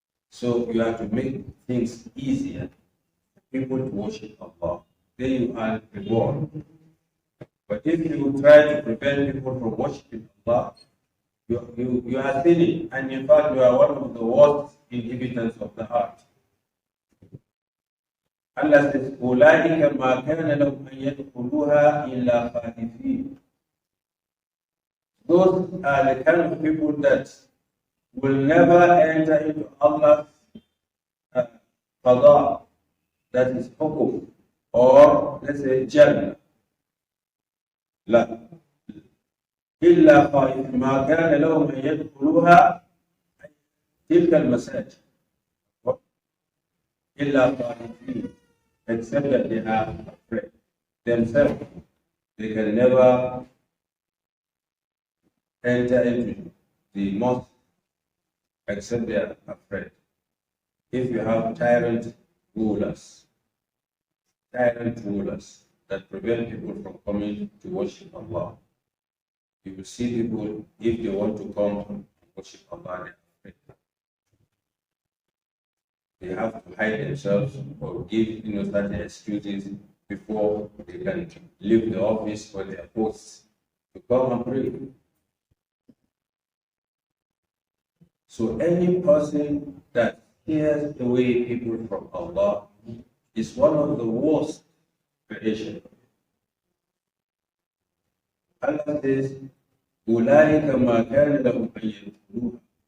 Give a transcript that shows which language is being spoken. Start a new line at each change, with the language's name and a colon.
English: So you have to make things easier for people to worship Allah. Then you earn reward. But if you try to prevent people from worshiping Allah, you are sinning, and in fact you are one of the worst inhabitants of the earth. Allah says,
Arabic: أُولَٰئِكَ مَا كَانَ لَهُمْ أَن يَدْخُلُوهَا إِلَّا خَائِفِينَ.
English: Those are the kind of people that will never enter into Allah's qada, that is hukum, or let's say Jannah.
Arabic: لا إلا خائف ما كان لهم أن يدخلوها تلك المساجد إلا خائفين,
English: except that they are afraid themselves. They can never enter into the mosque except they are afraid. If you have tyrant rulers that prevent people from coming to worship Allah, you will see people, if they want to come and worship Allah, they are afraid. They have to hide themselves or give certain excuses before they can leave the office or their posts to come and pray. So any person that scares away people from Allah is one of the worst creation. Allah says,
Arabic: أُولَٰئِكَ مَا كَانَ لَهُمْ أَن يَدْخُلُوهَا.